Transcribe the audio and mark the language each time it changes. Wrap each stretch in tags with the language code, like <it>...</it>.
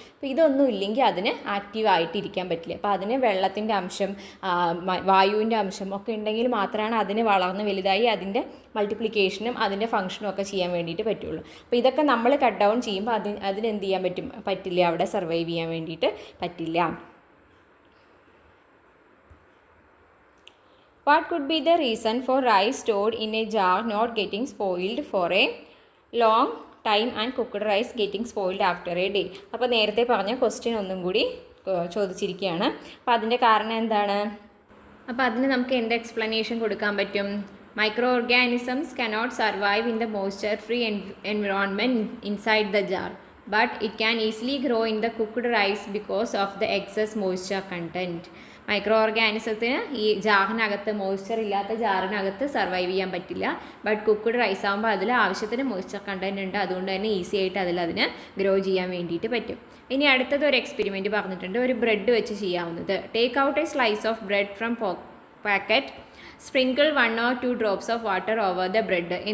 <ml>അപ്പോൾ ഇതൊന്നും ഇല്ലെങ്കിൽ അതിന് ആക്റ്റീവായിട്ട് ഇരിക്കാൻ പറ്റില്ല. അപ്പോൾ അതിന് വെള്ളത്തിൻ്റെ അംശം, വായുവിൻ്റെ അംശം ഒക്കെ ഉണ്ടെങ്കിൽ മാത്രമാണ് അതിന് വളർന്ന് വലുതായി അതിൻ്റെ മൾട്ടിപ്ലിക്കേഷനും അതിൻ്റെ ഫംഗ്ഷനും ഒക്കെ ചെയ്യാൻ വേണ്ടിയിട്ട് പറ്റുള്ളൂ. അപ്പോൾ ഇതൊക്കെ നമ്മൾ കട്ട് ഡൗൺ ചെയ്യുമ്പോൾ അതിനെന്ത് ചെയ്യാൻ പറ്റില്ല, അവിടെ സർവൈവ് ചെയ്യാൻ വേണ്ടിയിട്ട് പറ്റില്ല.</ml> <en>What could be the reason for rice stored in a jar not getting spoiled for a long time and cooked rice getting spoiled after a day?</en> <ml>അപ്പോൾ നേരത്തെ പറഞ്ഞ ക്വസ്റ്റ്യൻ ഒന്നും കൂടി ചോദിച്ചിരിക്കുകയാണ്. അപ്പോൾ അതിൻ്റെ കാരണം എന്താണ്, അപ്പോൾ അതിന് നമുക്ക് എന്ത് എക്സ്പ്ലനേഷൻ കൊടുക്കാൻ പറ്റും,</ml> <en>Micro organisms cannot survive in the moisture free environment inside the jar, but it can easily grow in the cooked rice because of the excess moisture content.</en> <ml>Micro ഓർഗാനിസത്തിന് ഈ ജാറിനകത്ത്, മോയ്സ്ചർ ഇല്ലാത്ത ജാറിനകത്ത് സർവൈവ് ചെയ്യാൻ പറ്റില്ല. But cooked rice ആകുമ്പോൾ അതിൽ ആവശ്യത്തിന് moisture content ഉണ്ട്. അതുകൊണ്ട് തന്നെ ഈസി ആയിട്ട് അതിന് ഗ്രോ ചെയ്യാൻ വേണ്ടിയിട്ട് പറ്റും. ഇനി അടുത്തത് ഒരു എക്സ്പെരിമെൻറ്റ് പറഞ്ഞിട്ടുണ്ട്, ഒരു ബ്രെഡ് വെച്ച് ചെയ്യാവുന്നത്.</ml> <en>Take out a slice of bread from packet, sprinkle 1 or 2 drops of water over the bread.</en>